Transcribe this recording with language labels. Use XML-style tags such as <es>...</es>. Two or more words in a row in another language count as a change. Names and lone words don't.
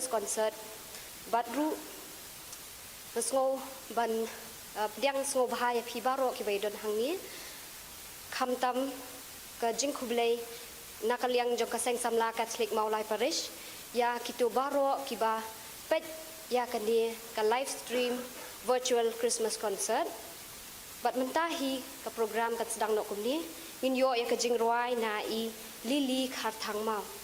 <kha>concert badru ngasngo ban Diang sngo bahaya phi baro ki baidon hangi khamtam ka jingkhublei nakaliang jong kaseng samla catholic maulai parish ya kitu baro ki ba pet ya kani ka</kha> <en>live stream virtual Christmas concert</en> <kha>bat mentahi ka program kat sedang nok kumni ngin yo ya ka jingruai na I lili kharthang mau</kha>